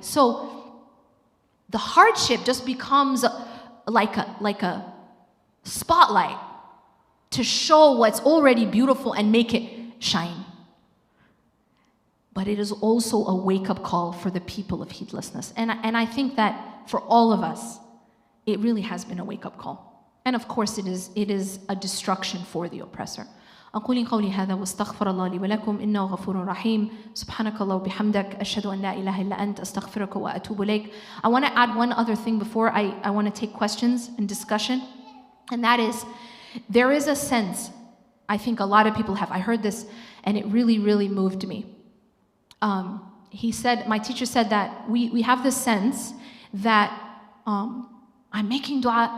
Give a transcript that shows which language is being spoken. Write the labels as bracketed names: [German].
[English] So the hardship just becomes like a spotlight to show what's already beautiful and make it shine. But it is also a wake-up call for the people of heedlessness. And I think that for all of us, it really has been a wake-up call. And of course, it is a destruction for the oppressor. [Arabic] أقول قولي هذا واستغفر الله لي ولكم إنه غفور رحيم سبحانك الله وبحمدك أشهد أن لا إله إلا أنت أستغفرك وأتوب إليك. [English] I want to add one other thing before I want to take questions and discussion, and that is, there is a sense, I think a lot of people have, I heard this and it really, really moved me. He said, my teacher said that we have the sense that I'm making dua.